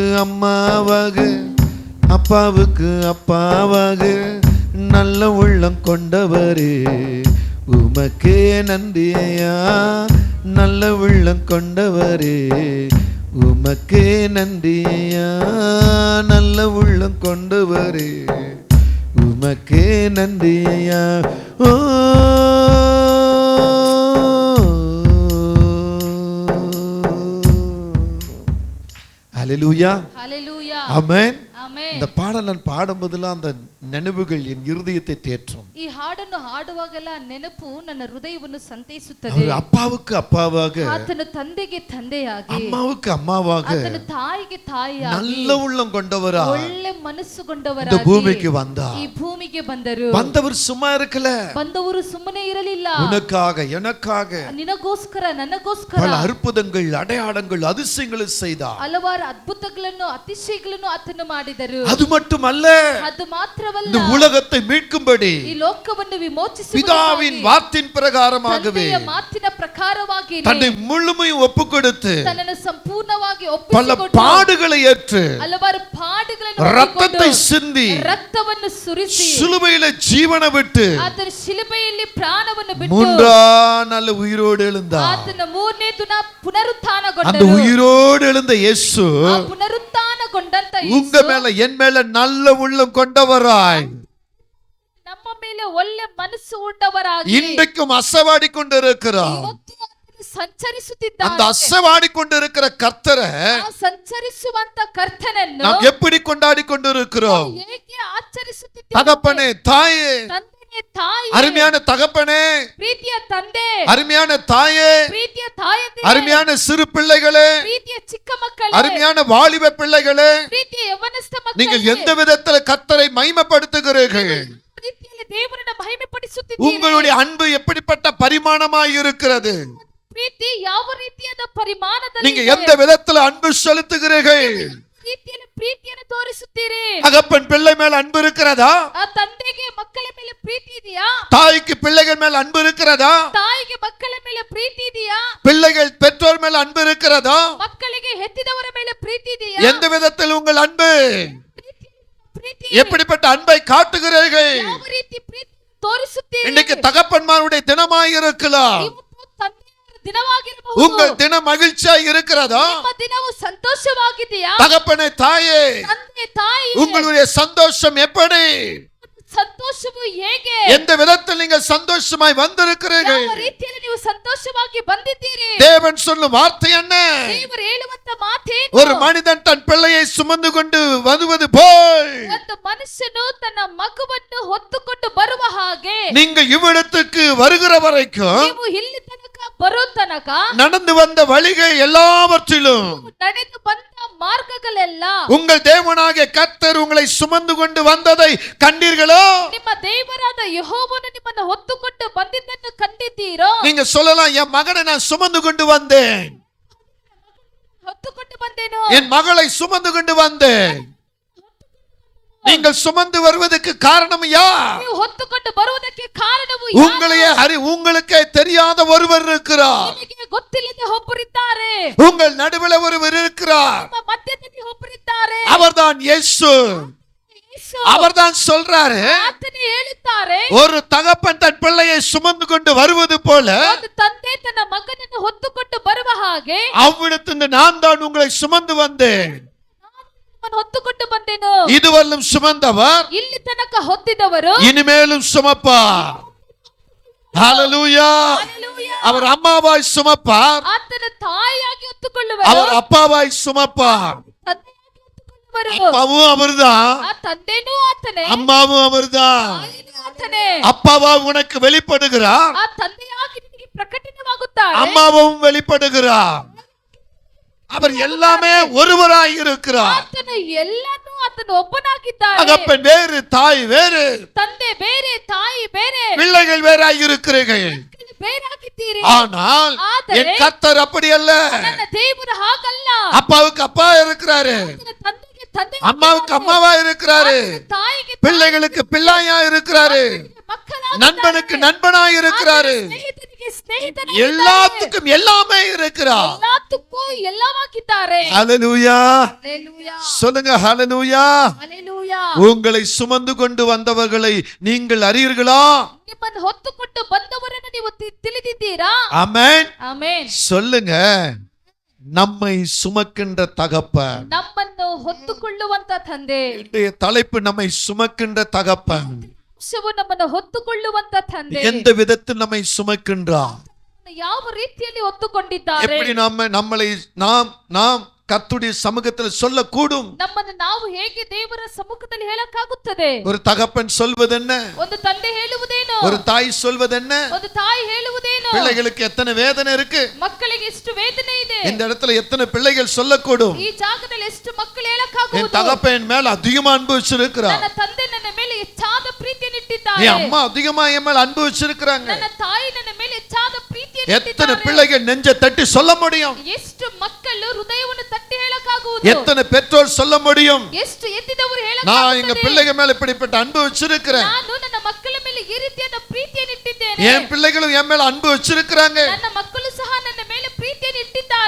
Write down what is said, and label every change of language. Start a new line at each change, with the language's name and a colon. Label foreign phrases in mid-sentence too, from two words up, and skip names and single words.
Tamil: அம்மாவாக, அப்பாவுக்கு அப்பாவாக நல்ல உள்ளம் கொண்டவரே உமக்கே நன்றியா, நல்ல உள்ளம் கொண்டவரே உமக்கே நன்றியா, நல்ல உள்ளம் கொண்டவரே உமக்கே நன்றியா. ஓ ஹalleluya. ஹalleluya. ஆமென். ஆமென். இந்த பாடல் நான் பாடும்போதெல்லாம் அந்த நினைவுகள் என் இருதயத்தை தேற்றும்.
Kannada: ಈ ಹಾಡನ್ನು ಹಾಡುವಾಗೆಲ್ಲ ನೆನಪು ನನ್ನ ಹೃದಯವನ್ನು ಸಂತೈಸುತ್ತದೆ.
Tamil: அவர் அப்பாவுக்கு அப்பாவாக,
Kannada: ಆತನ ತಂದೆಗೆ ತಂದೆಯಾಗಿ,
Tamil: அம்மாவுக்கு அம்மாவாக,
Kannada: ಆತನ ತಾಯಿಗೆ ತಾಯಿಯಾಗಿ
Tamil: நல்ல உள்ளம் கொண்டவரா
Kannada: ಒಳ್ಳೆ ಮನಸ್ಸುಗೊಂಡವರಾಗಿ
Tamil: இந்த பூமிக்கு வந்தார்.
Kannada: ಈ ಭೂಮಿಗೆ ಬಂದರು.
Tamil: வந்தவர் சும்மா இருக்கல,
Kannada: ಬಂದವರು ಸುಮ್ಮನೆ ಇರಲಿಲ್ಲ.
Tamil: உனக்காக எனக்காக
Kannada: ನಿನಗೋಸ್ಕರ ನನಗೋಸ್ಕರ
Tamil: பல அற்புதங்கள் அடையாளங்கள் அதிசயங்களை செய்தார்.
Kannada: ಹಲವಾರು ಅದ್ಭುತಗಳನ್ನು ಅತಿಶಯಗಳನ್ನು ಆತನು ಮಾಡಿದರು.
Tamil: அது மட்டுமல்ல,
Kannada: ಅದು ಮಾತ್ರವಲ್ಲ,
Tamil: இந்த உலகத்தை மீட்கும்படி
Kannada: ಈ ಲೋಕವನ್ನು ವಿಮೋಚಿಸುವ
Tamil: பிதாவின் வார்த்தையின் பிரகாரமாகவே
Kannada: ಮಾತಿನ ಪ್ರಕಾರವಾಗಿ
Tamil: தன்னை முழுமையும் ஒப்புக் கொடுத்து
Kannada: ತನ್ನನ್ನು ಸಂಪೂರ್ಣವಾಗಿ
Tamil: பல
Kannada: ಒಪ್ಪಿಸಿಕೊಂಡು
Tamil: பாடுகளை ஏற்று
Kannada: ಹಲವಾರು ಪಾಡುಗಳನ್ನು
Tamil: ரத்தத்தை சிந்தி
Kannada: ರಕ್ತವನ್ನು ಸುರಿಸಿ
Tamil: சிலுவையில ஜீவனை விட்டு
Kannada: ಆತನ ಶಿಲುಬೆಯಲ್ಲಿ ಪ್ರಾಣವನ್ನು ಬಿಟ್ಟು
Tamil: 3ஆம் நாள் உயிரோடு எழுந்தார்.
Kannada: ಆತನ 3ನೇ ದಿನ
Tamil: அந்த
Kannada: ಪುನರುತ್ಥಾನಗೊಂಡರು.
Tamil: உயிரோடு எழுந்த இயேசு
Kannada: ಆ ಪುನರುತ್ಥಾನಗೊಂಡಂತ
Tamil: உங்க மேல என் மேல நல்ல உள்ளம் கொண்டவராய்
Kannada: ನಮ್ಮ ಮೇಲೆ ಒಳ್ಳೆ ಮನಸ್ಸು ಉಳ್ಳವರಾಗಿ
Tamil: இன்றைக்கும் அசைவாடி கொண்டிருக்கிறார்.
Kannada: ಇವತ್ತು ಆತನು ಸಂಚರಿಸುತ್ತಿದ್ದಾನೆ.
Tamil: அந்த அசைவாடி கொண்டிருக்கிற கர்த்தரை
Kannada: ಆ ಸಂಚರಿಸುವಂತ ಕರ್ತನನ್ನು
Tamil: நாம் எப்படி கொண்டாடி கொண்டிருக்கிறோம்?
Kannada: ಹೇಗೆ ಆಚರಿಸುತ್ತಿದ್ದೇವೆ?
Tamil: தகப்பனே, தாயே,
Kannada: ತಂದೆಯೇ, ತಾಯಿ,
Tamil: அருமையான தகப்பனே,
Kannada: ಪ್ರೀತಿಯ ತಂದೆ,
Tamil: அருமையான தாயே,
Kannada: ಪ್ರೀತಿಯ ತಾಯಂದಿರೇ,
Tamil: அருமையான சிறு பிள்ளைகளே,
Kannada: ಪ್ರೀತಿಯ ಚಿಕ್ಕ ಮಕ್ಕಳೇ,
Tamil: அருமையான வாலிப பிள்ளைகளே,
Kannada: ಪ್ರೀತಿಯ ಯವನಸ್ಥ
Tamil: நீங்கள்
Kannada: ಮಕ್ಕಳೇ,
Tamil: எந்த விதத்தில் கர்த்தரை மகிமைப்படுத்துகிறீர்கள்?
Kannada: ಪ್ರೀತಿಯಲ್ಲಿ ದೇವರನ್ನು ಮಹಿಮೆ ಪಡಿಸುತ್ತಿದ್ದೀರಿ.
Tamil: உங்களுடைய அன்பு எப்படிப்பட்ட பரிமாணமாய் இருக்கிறது?
Kannada: ಪ್ರೀತಿ ಯಾವ ರೀತಿಯಾದ ಪರಿಮಾಣದಲ್ಲಿ
Tamil: நீங்க எந்த விதத்தில் அன்பு செலுத்துகிறீர்கள்?
Kannada: ರೀತಿಯಲ್ಲಿ ಪ್ರೀತಿಯನ್ನು ತೋರಿಸುತ್ತೀರಿ.
Tamil: தகப்பன் பிள்ளை மேல அன்பு இருக்கிறதா?
Kannada: ಆ ತಂದೆಗೆ ಮಕ್ಕಳ ಮೇಲೆ ಪ್ರೀತಿ ಇದೆಯಾ?
Tamil: தாய்க்கு பிள்ளைகள் மேல அன்பு இருக்கிறதா?
Kannada: ತಾಯಿಗೆ ಮಕ್ಕಳ ಮೇಲೆ ಪ್ರೀತಿ ಇದೆಯಾ?
Tamil: பிள்ளைகள் பெற்றோர் மேல அன்பு இருக்கிறதா?
Kannada: ಮಕ್ಕಳಿಗೆ ಹೆತ್ತಿದವರ ಮೇಲೆ ಪ್ರೀತಿ ಇದೆಯಾ?
Tamil: எந்த விதத்தில் உங்கள் அன்பு?
Kannada: ಪ್ರೀತಿ
Tamil: எப்படிப்பட்ட அன்பை காட்டுகிறீர்கள்?
Kannada: ಯಾವ ರೀತಿ ಪ್ರೀತಿ ತೋರಿಸುತ್ತೀರಿ?
Tamil: இன்னைக்கு தகப்பன்மாருடைய தினமாய் இருக்கலாம்.
Kannada: ಇವತ್ತು ತಂದೆಯವರ ದಿನವಾಗಿರಬಹುದು.
Tamil: உங்கள் தினம் மகிழ்ச்சியாய் இருக்கிறதா?
Kannada: ನಿಮ್ಮ ದಿನವು ಸಂತೋಷವಾಗಿದೆಯಾ?
Tamil: தகப்பனே, தாயே,
Kannada: ತಂದೆ, ತಾಯಿ,
Tamil: உங்களுடைய சந்தோஷம் எப்படி?
Kannada: ಸಂತೋಷವು ಹೇಗೆ?
Tamil: எந்த விதத்தில் நீங்கள் சந்தோஷமாய் வந்திருக்கிறீர்கள்?
Kannada: ಯಾವ ರೀತಿಯಲ್ಲಿ ನೀವು ಸಂತೋಷವಾಗಿ ಬಂದಿದ್ದೀರಿ?
Tamil: தேவன் சொல்லும் வார்த்தை என்ன?
Kannada: ದೇವರು ಹೇಳುವಂತ ಮಾತೇನು?
Tamil: ஒரு மனிதன் தன் பிள்ளையை சுமந்து கொண்டு வருவது போல்
Kannada: ಒಂದು ಮನುಷ್ಯನು ತನ್ನ ಮಗುವನ್ನು ಹೊತ್ತುಕೊಂಡು ಬರುವ ಹಾಗೆ
Tamil: நீங்கள் இவ்விடத்துக்கு வருகிற வரைக்கும்
Kannada: ನೀವು ಇಲ್ಲಿ ತನಕ ಬರೋ ತನಕ
Tamil: நடந்து வந்த வழிகள் எல்லாவற்றிலும்
Kannada: ನಡೆದು ಬಂದ ಮಾರ್ಗಗಳೆಲ್ಲ
Tamil: உங்கள் தேவனாகிய கர்த்தர் உங்களை சுமந்து கொண்டு வந்ததை கண்டீர்களோ?
Kannada: ನಿಮ್ಮ ದೇವರಾದ ಯೆಹೋವನು ನಿಮ್ಮನ್ನು ಹೊತ್ತುಕೊಂಡು ಬಂದಿದ್ದನ್ನು ಕಂಡಿದ್ದೀರೋ?
Tamil: நீங்க சொல்லலாம், என் மகனை நான் சுமந்து கொண்டு வந்தேன்,
Kannada: ಹೊತ್ತುಕೊಂಡು ಬಂದೇನು,
Tamil: என் மகளை சுமந்து கொண்டு வந்தேன். நீங்கள் சுமந்து வருவதற்கு காரணம் யார்?
Kannada: ನೀವು ಹೊತ್ತುಕೊಂಡು ಬರುವುದಕ್ಕೆ ಕಾರಣವು
Tamil: உங்களுக்கே தெரியாத ஒருவர் இருக்கிறார்.
Kannada: ನಿಮಗೆ ಗೊತ್ತಿಲ್ಲದೆ ಒಬ್ಬರಿದ್ದಾರೆ.
Tamil: உங்கள் நடுவில் ஒருவர் இருக்கிறார்.
Kannada: ನಿಮ್ಮ ಮಧ್ಯದಲ್ಲಿ ಒಬ್ಬರಿದ್ದಾರೆ.
Tamil: அவர்தான் இயேசு. அவர்தான் சொல்றாரு,
Kannada: ಆತನೇ ಹೇಳುತ್ತಾರೆ,
Tamil: ஒரு தகப்பன் தன் பிள்ளையை சுமந்து கொண்டு வருவது போல
Kannada: ಒಂದು ತಂದೆ ತನ್ನ ಮಗನನ್ನು ಹೊತ್ತುಕೊಂಡು ಬರುವ ಹಾಗೆ
Tamil: அவ்விடத்திலிருந்து நான் தான் உங்களை சுமந்து வந்தேன்.
Kannada: ಹೊತ್ತುಕೊಂಡು ಬಂದೆನು.
Tamil: இதுவரையிலும் சுமந்தவர்
Kannada: ಇಲ್ಲಿ ತನಕ ಹೊತ್ತಿದವರು
Tamil: இனிமேலும் சுமப்பார். ஹalleluya. அவர் அம்மாவாய் சுமப்பார்,
Kannada: ಆತನ ತಾಯಿಯಾಗಿ ಹೊತ್ತುಕೊಳ್ಳುವರು.
Tamil: அவர் அப்பாவாய் சுமப்பார்.
Kannada: ತಂದೆಯಾಗಿ ಹೊತ್ತುಕೊಳ್ಳುವರು.
Tamil: அப்பாவும் அவர்தான்,
Kannada: ಆ ತಂದೆನೂ ಆತನೇ,
Tamil: அம்மாவும் அவர்தான்.
Kannada: ತಾಯಿನೂ ಆತನೇ.
Tamil: அப்பாவா உனக்கு வெளிப்படுகிறார்,
Kannada: ಆ ತಂದೆಯಾಗಿ ನಿನಗೆ ಪ್ರಕಟವಾಗುತ್ತಾರೆ,
Tamil: அம்மாவும் வெளிப்படுகிறார். அவர் எல்லாமே ஒருவராய் இருக்கிறார்.
Kannada: ಆತನ ಎಲ್ಲನೂ ಆತನು ಒಬ್ಬನಾಗಿದ್ದಾನೆ.
Tamil: தகப்பன் வேறு, தாய் வேறு,
Kannada: ತಂದೆ ಬೇರೆ, ತಾಯಿ ಬೇರೆ,
Tamil: பிள்ளைகள் வேறாய் இருக்கிறீர்கள்.
Kannada: ಬೇರಾಗಿದ್ದೀರಿ.
Tamil: ஆனால் என் கர்த்தர் அப்படி அல்ல.
Kannada: ನನ್ನ ದೇವರು ಹಾಗಲ್ಲ.
Tamil: அப்பாவுக்கு அப்பா இருக்கிறாரு,
Kannada: ಆತನ ತಂದೆಗೆ ತಂದೆ,
Tamil: அம்மாவுக்கு அம்மாவா இருக்கிறாரு,
Kannada: ತಾಯಿಗೆ
Tamil: பிள்ளைகளுக்கு பிள்ளையா இருக்கிறாரு,
Kannada: ಮಕ್ಕಳಾಗಿದ್ದಾರೆ,
Tamil: நண்பனுக்கு நண்பனா இருக்கிறாரு,
Kannada: ಸ್ನೇಹಿತನಿಗೆ ಸ್ನೇಹಿತನಾಗಿದ್ದಾರೆ.
Tamil: எல்லாத்துக்கும் எல்லாமே இருக்கிறார்.
Kannada: ಎಲ್ಲದಕ್ಕೂ ಎಲ್ಲವಾಗಿದ್ದಾರೆ.
Tamil: ஹalleluya. ஹalleluya. சொல்லுங்க ஹalleluya. ஹalleluya. உங்களை சுமந்து கொண்டு வந்தவர்களை நீங்கள் அறியீர்களா?
Kannada: ನಿಮ್ಮನ್ನು ಹೊತ್ತುಕೊಂಡು ಬಂದವರನ್ನು ನೀವು ತಿಳಿದಿದ್ದೀರಾ?
Tamil: ஆமென்.
Kannada: ಆಮೆನ್.
Tamil: சொல்லுங்க, நம்மை சுமக்கின்ற தகப்பன்.
Kannada: ನಮ್ಮನ್ನು ಹೊತ್ತುಕೊಳ್ಳುವಂತ ತಂದೆ.
Tamil: இன்றைய தலைப்பு நம்மை சுமக்கின்ற தகப்பன்.
Kannada: ಅಂಶವು ನಮ್ಮನ್ನು ಹೊತ್ತುಕೊಳ್ಳುವಂತ ತಂದೆ.
Tamil: எந்த விதத்தில் நம்மை சுமக்கின்றார்?
Kannada: ಯಾವ ರೀತಿಯಲ್ಲಿ ಹೊತ್ತುಕೊಂಡಿದ್ದಾರೆ?
Tamil: எப்படி நம்மளை நாம் கர்த்தருடைய சமூகத்தில் சொல்லக்கூடும்?
Kannada: ನಮ್ಮನ್ನು ನಾವು ಹೇಗೆ ದೇವರ ಸಮ್ಮುಖದಲ್ಲಿ ಹೇಳಕ್ಕಾಗುತ್ತದೆ?
Tamil: ஒரு தகப்பன் சொல்வதென்ன?
Kannada: ಒಂದು ತಂದೆ ಹೇಳುವುದೇನು?
Tamil: ஒரு தாய் சொல்வதென்ன?
Kannada: ಒಂದು ತಾಯಿ ಹೇಳುವುದೇನು?
Tamil: பிள்ளைகளுக்கு எத்தனை வேதனை இருக்கு?
Kannada: ಮಕ್ಕಳಿಗೆ ಎಷ್ಟು ವೇದನೆ ಇದೆ.
Tamil: இந்த இடத்துல எத்தனை பிள்ளைகள் சொல்லக்கூடும்?
Kannada: ಈ ಜಾಗದಲ್ಲಿ ಎಷ್ಟು ಮಕ್ಕಳು
Tamil: என்
Kannada: ಹೇಳಕ್ಕಾಗುವುದು?
Tamil: தகப்பன் மேல அதிகமா அன்பு வச்சிருக்கிறார்.
Kannada: ನನ್ನ ತಂದೆ ನನ್ನ ಮೇಲೆ ಹೆಚ್ಚಾದ ಪ್ರೀತಿಯನ್ನು ಇಟ್ಟಿದ್ದಾರೆ.
Tamil: என் அம்மா அதிகமா என் மேல அன்பு வச்சிருக்காங்க.
Kannada: ನನ್ನ ತಾಯಿ ನನ್ನ ಮೇಲೆ ಹೆಚ್ಚಾದ ಪ್ರೀತಿಯನ್ನು
Tamil: எத்தனை
Kannada: ಇಟ್ಟಿದ್ದಾರೆ.
Tamil: பிள்ளைகள் நெஞ்ச தட்டி சொல்ல முடியும்?
Kannada: ಎಷ್ಟು ಮಕ್ಕಳು ಹೃದಯವನ್ನು ತಟ್ಟಿ ಹೇಳಕ್ಕಾಗುವುದು?
Tamil: எத்தனை பெற்றோர் சொல்ல முடியும்?
Kannada: ಎಷ್ಟು ಎತ್ತಿದವರು
Tamil: நான்
Kannada: ಹೇಳಕ್ಕಾಗುತ್ತದೆ?
Tamil: எங்க பிள்ளைங்க மேல இப்படிப்பட்ட அன்பு வச்சிருக்கிறேன்.
Kannada: ನಾನು ನನ್ನ ಮಕ್ಕಳ ಮೇಲೆ ಈ ರೀತಿಯಾದ ಪ್ರೀತಿಯನ್ನು ಇಟ್ಟಿದ್ದೇನೆ.
Tamil: என் பிள்ளைகளும் என் மேல அன்பு வச்சிருக்காங்க.
Kannada: ನನ್ನ ಮಕ್ಕಳು ಸಹ ನನ್ನ ಮೇಲೆ ಪ್ರೀತಿಯನ್ನು ಇಟ್ಟಿದ್ದಾರೆ.